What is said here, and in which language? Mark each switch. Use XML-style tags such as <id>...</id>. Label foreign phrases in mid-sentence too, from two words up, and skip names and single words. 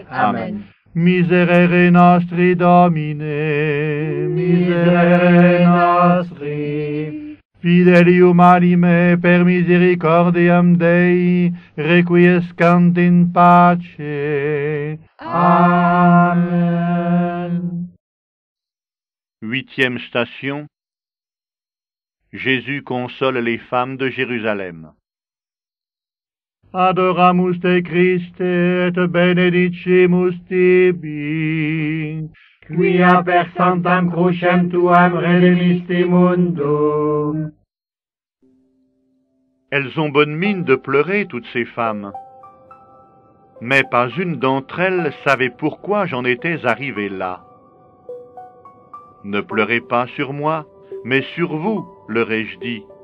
<la>Amen. Miserere nostri, Domine, miserere nostri. Fidelium anime per misericordiam Dei, requiescant in pace.</la> <fr>Amen. Huitième station. Jésus console les femmes de Jérusalem.</fr> <la>Adoramus te Christe et benedicimus tibi, quia per sanctam crucem tuam redemisti mundum.</la> <fr>Elles ont bonne mine de pleurer, toutes ces femmes. mais pas une d'entre elles savait pourquoi j'en étais arrivé là. Ne pleurez pas sur moi, mais sur vous, leur ai-je dit.</fr>